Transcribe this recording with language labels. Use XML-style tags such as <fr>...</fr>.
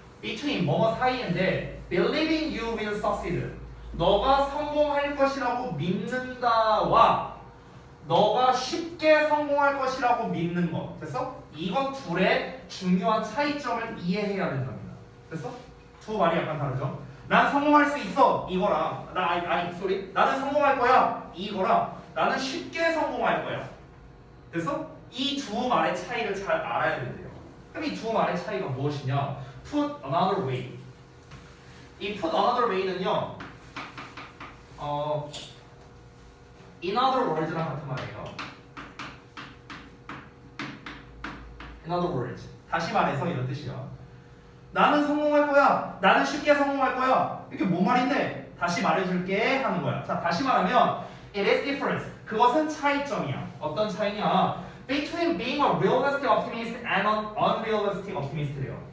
<en>Between</en> <ko>뭐뭐 사이인데</ko> <en>believing you will succeed.</en> <ko>너가 성공할 것이라고 믿는다와 너가 쉽게 성공할 것이라고 믿는 것. 됐어? 이것 둘의 중요한 차이점을 이해해야 된답니다. 됐어? 두 말이 약간 다르죠? 난 성공할 수 있어 이거랑 나는 성공할 거야 이거랑 나는 쉽게 성공할 거야. 됐어? 이 두 말의 차이를 잘 알아야 된대요. 그럼 이 두 말의 차이가 무엇이냐?</ko> <en>Put another way.</en> <ko>이</ko> <en>put another way</en> <ko>는요</ko> <en>in other words</en> <ko>랑 같은 말이에요.</ko> <en>in other words.</en> <ko>다시 말해서 이런 뜻이야. 나는 성공할 거야. 나는 쉽게 성공할 거야. 이게 뭔 말인데? 다시 말해줄게 하는 거야. 자, 다시 말하면</ko> <en>it is difference.</en> <ko>그것은 차이점이야. 어떤 차이냐?</ko> <en>Between being a realistic optimist and an unrealistic optimist</en> <ko>래요.</ko>